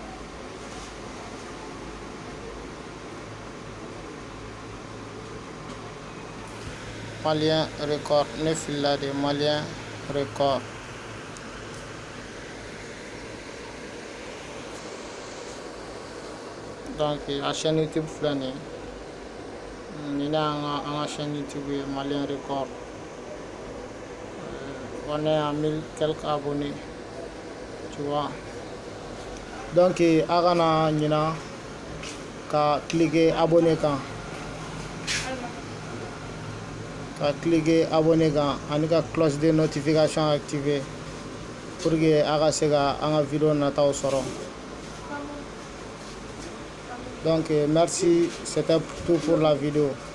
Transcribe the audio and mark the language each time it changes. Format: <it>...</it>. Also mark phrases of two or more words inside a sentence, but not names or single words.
<bm>Malien Record ne filila de Malien Record.</bm> <fr>Donc la chaîne YouTube</fr> <bm>filɛ nin ye nin an ka</bm> <fr>chaîne YouTube</fr> <bm>ye Malien Record.</bm> <fr>On est à 1000 quelques abonnés, tu vois.</fr> <bm>Donc a kana ɲina ka</bm> <fr>cliquer abonné</fr> <bm>kan. Ka</bm> <fr>cliquer abonné</fr> <bm>kan ani ka</bm> <fr>cloche de notification activée pour que</fr> <bm>a ka se ka an ka video nataw sɔrɔ.</bm> <fr>Donc merci, c'était tout pour la vidéo.</fr>